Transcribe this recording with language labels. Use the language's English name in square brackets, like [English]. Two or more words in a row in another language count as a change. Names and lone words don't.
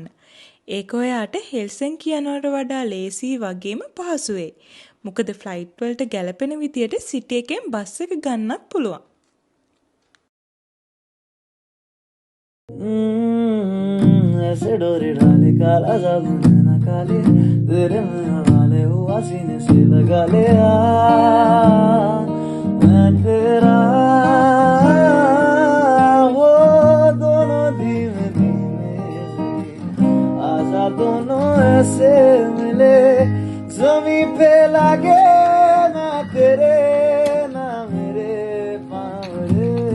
[Sinhala] ඒක ඔයාට හෙල්සින්කි යනවට වඩා ලේසි වගේම පහසු වෙයි. මොකද ෆ්ලයිට් වලට ගැලපෙන විදියට සිටි එකෙන් බස් එක ගන්නත් පුළුවන්. [Hindi] ऐसे डोरी डाले काला जादू नैना काले तेरे में हवाले हुआ सीने से लगा ले मैं तेरा वो दोनों धीमे धीमे से आजा दोनों ऐसे मिले जमी पे लागे ना तेरे ना मेरे पावरे